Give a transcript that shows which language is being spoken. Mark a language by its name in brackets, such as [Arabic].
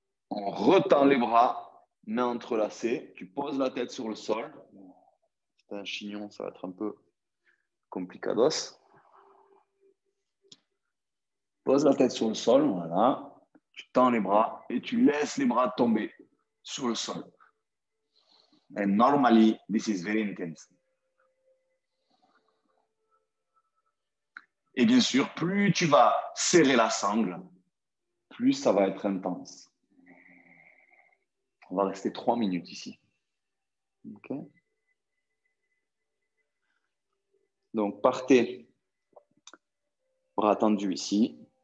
[French] On retend les bras, mains entrelacées, tu poses la tête sur le sol. C'est un chignon, ça va être un peu complicados. Pose la tête sur le sol, voilà. Tu tends les bras et tu laisses les bras tomber sur le sol. [English] And normally, this is very intense. [French] Et bien sûr, plus tu vas serrer la sangle, plus ça va être intense. On va rester 3 minutes ici. OK. Donc, partez, bras tendus ici.